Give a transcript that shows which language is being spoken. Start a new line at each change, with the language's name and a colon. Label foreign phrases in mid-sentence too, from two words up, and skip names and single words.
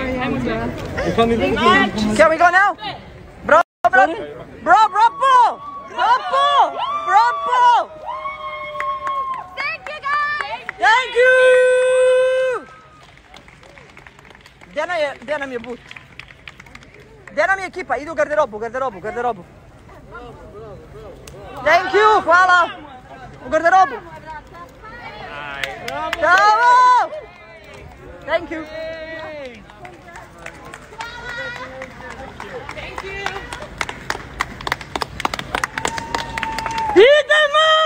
English: Can we go now? Bro, bravo! Thank you guys! Thank you!
Croatian: Gdje nam je but? Gdje nam je ekipa? Idu u garderobu.
English: Thank you,
Croatian: hvala! U garderobu! Bravo!
English: Thank you!
Croatian: Idemo!